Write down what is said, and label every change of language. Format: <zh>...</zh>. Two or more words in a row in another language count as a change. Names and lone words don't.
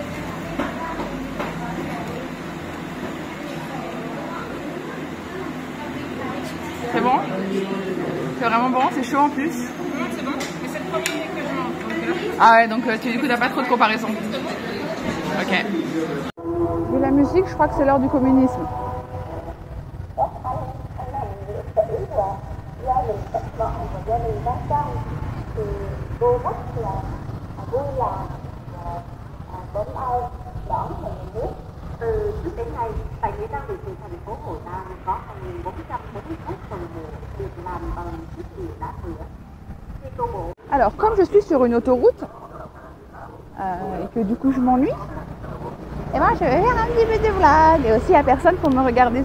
<fr>C'est bon? C'est vraiment bon, c'est chaud en plus. C'est bon, mais c'est le premier que je mange. Ah ouais, donc du coup t'as pas trop de comparaison. Ok. Et la musique, je crois que c'est l'heure du communisme.</fr> <vi>Từ trước đến nay, tại nghĩa trang liệt sĩ thành phố Hội An có 2.441 phần mộ được làm bằng chất liệu đá thửa.</vi> <fr>Alors, comme je suis sur une autoroute et que du coup je m'ennuie, et moi je vais faire un petit peu de vlog et aussi il n'y a personne pour me regarder.</fr>